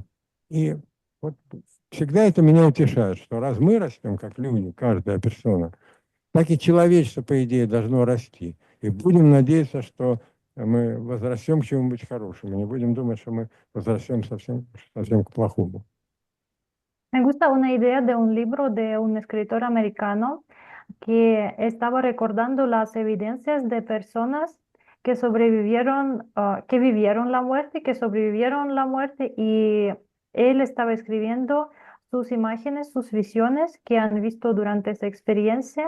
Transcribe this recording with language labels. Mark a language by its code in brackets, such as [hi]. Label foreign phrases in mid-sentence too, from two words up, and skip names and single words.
[ru] И вот всегда это меня утешает, что раз мы растем, как люди, каждая персона, так и человечество, по идее, должно расти. И будем надеяться, что мы возрастем к чему-нибудь хорошему. Не будем думать, что мы возрастем совсем к плохому. [es] Me gusta una idea de un libro de un escritor americano que estaba recordando las evidencias de personas que sobrevivieron, que vivieron la muerte, que sobrevivieron la muerte, y él estaba escribiendo sus imágenes, sus visiones que han visto durante esa experiencia.